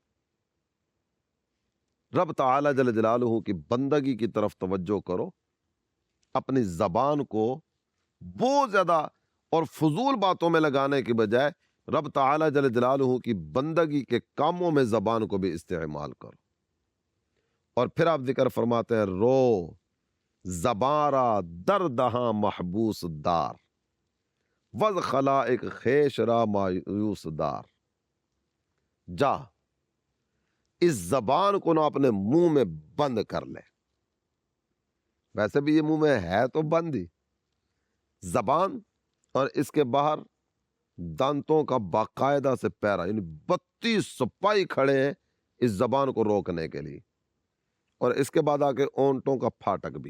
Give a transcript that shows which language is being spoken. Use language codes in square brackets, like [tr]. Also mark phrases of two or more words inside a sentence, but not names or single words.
[ur] رب تعالی جل جلالہ کی بندگی کی طرف توجہ کرو، اپنی زبان کو بہت زیادہ اور فضول باتوں میں لگانے کی بجائے رب تعالی جل جلالہ کی بندگی کے کاموں میں زبان کو بھی استعمال کرو۔ اور پھر آپ ذکر فرماتے ہیں، [fa] رو زبارا دردہاں محبوس دار، وز خلائق خیش را مایوس دار۔ [ur] جا اس زبان کو نا اپنے منہ میں بند کر لے۔ ویسے بھی یہ منہ میں ہے تو بند ہی، زبان اور اس کے باہر دانتوں کا باقاعدہ سے پیرا، یعنی 32 سپاہی کھڑے ہیں اس زبان کو روکنے کے لیے، اور اس کے بعد آ کے اونٹوں کا پھاٹک بھی۔